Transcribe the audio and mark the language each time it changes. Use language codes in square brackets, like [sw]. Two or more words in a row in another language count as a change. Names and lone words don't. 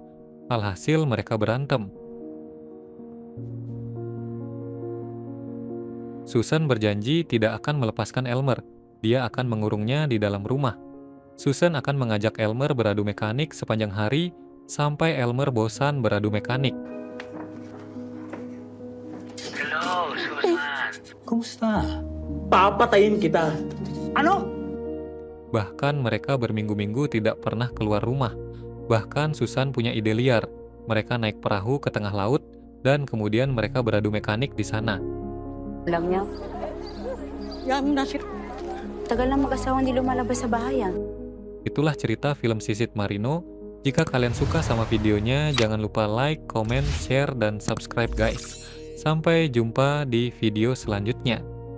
[id] Alhasil mereka berantem. Susan berjanji tidak akan melepaskan Elmer. Dia akan mengurungnya di dalam rumah. Susan akan mengajak Elmer beradu mekanik sepanjang hari sampai Elmer bosan beradu mekanik. [tl] Hello, Susan. Kumusta? Papatayin kita. Ano? [id] Bahkan mereka berminggu-minggu tidak pernah keluar rumah. Bahkan Susan punya ide liar. Mereka naik perahu ke tengah laut dan kemudian mereka beradu mekanik di sana. [tl] Alam niya, Yan na siya. tagal na mag-asawa hindi lumalabas sa bahayan. [id] Itulah cerita film Sisit Marino. Jika kalian suka sama videonya, jangan lupa like, comment, share, dan subscribe guys. Sampai jumpa di video selanjutnya.